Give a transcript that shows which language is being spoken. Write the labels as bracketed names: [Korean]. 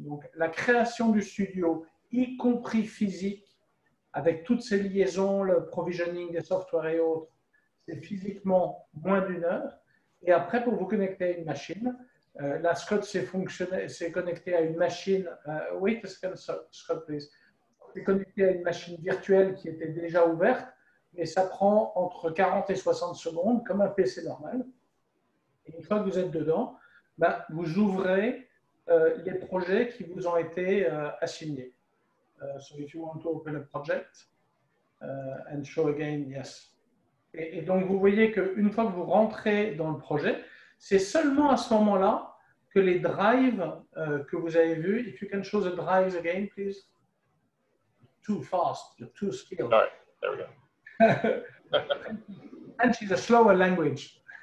[French] Donc la création du studio, y compris physique, avec toutes ces liaisons, le provisioning des softwares et autres, c'est physiquement moins d'1 heure. Et après, pour vous connecter à une machine, là, Scott s'est connecté à une machine. [English] Wait a second, Scott, please. [French] C'est connecté à une machine virtuelle qui était déjà ouverte, mais ça prend entre 40 et 60 secondes, comme un PC normal. Et une fois que vous êtes dedans, vous ouvrez les projets qui vous ont été assignés. [English] So if you want to open a project and show again, yes. [French] Et donc, vous voyez qu'une fois que vous rentrez dans le projet, c'est seulement à ce moment-là que les drives que vous avez vus, [English] if you can show the drives again, please. Too fast, you're too skilled. All right, there we go. French is a slower language.